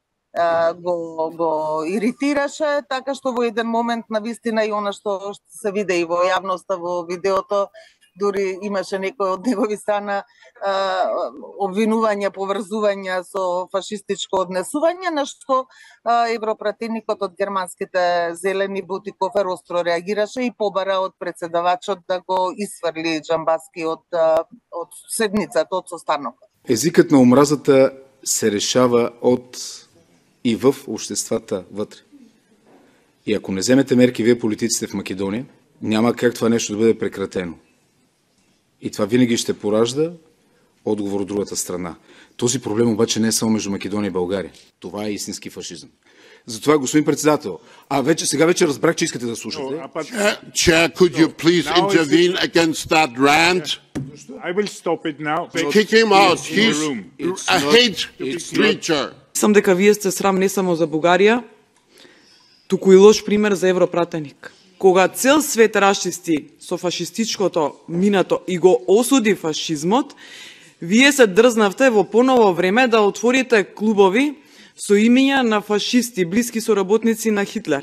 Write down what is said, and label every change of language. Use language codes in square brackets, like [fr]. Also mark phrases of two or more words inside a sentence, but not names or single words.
[mk] го иритираше, така што во еден момент навистина и она што се виде и во јавноста во видеото, дури имаше некој од негови страна обвинувања, поврзувања со фашистичко однесување, на што европратеникот од германските зелени Бутикофер остро реагираше и побара од председавачот да го исфрли Джамбаски од седницата, од состанокот. [bg] Езикът на омразата се решава и в обществата вътре. И ако не вземете мерки вие политиците в Македония, няма как това нещо да бъде прекратено. И това винаги ще поражда отговор от другата страна. Този проблем обаче не е само между Македония и България. Това е истински фашизъм. Затова, господин председател, сега вече разбрах, че искате да слушате. [en] Chair, could you please intervene against that rant? I will stop it now. Kick him out. He's a hate preacher. [mk] Мислам дека вие сте срам не само за Бугарија, туку и лош пример за европратеник. Кога цел свет расчисти со фашистичкото минато и го осуди фашизмот, вие се дрзнавте во поново време да отворите клубови со имиња на фашисти, блиски соработници на Хитлер.